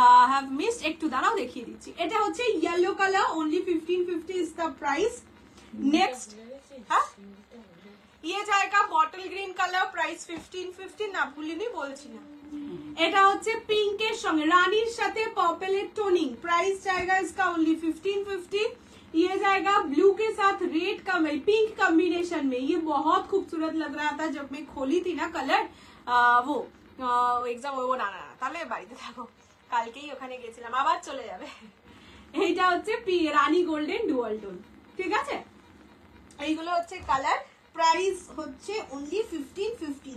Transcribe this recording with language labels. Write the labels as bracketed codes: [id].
[bn] Have missed, একটু দাঁড়াও দেখিয়ে দিচ্ছি। এটা হচ্ছে yellow colour, only 1550 is the price. Next, হ্যাঁ [hi] ये जाएगा [bn] বটল গ্রিন কালার, প্রাইস 1550, না ভুলিনি, বলছি না। এটা হচ্ছে পিঙ্কের সঙ্গে রানীর সাথে पर्पलेर टोनिंग, [hi] प्राइस जाएगा इसका ओनली 1550। ये जाएगा ब्लू के साथ रेड का पिंक कॉम्बिनेशन में, ये बहुत खूबसूरत लग रहा था जब मैं खोली थी ना कलर, वो एग्जाम वो [bn] না তাহলে বাড়িতে থাকো, কালকেই ওখানে গেছিলাম, আবার চলে যাবে। এইটা হচ্ছে রানী গোল্ডেন ডুয়াল টোন, ঠিক আছে। এইগুলো হচ্ছে কালার, প্রাইস হচ্ছে অনলি 1550।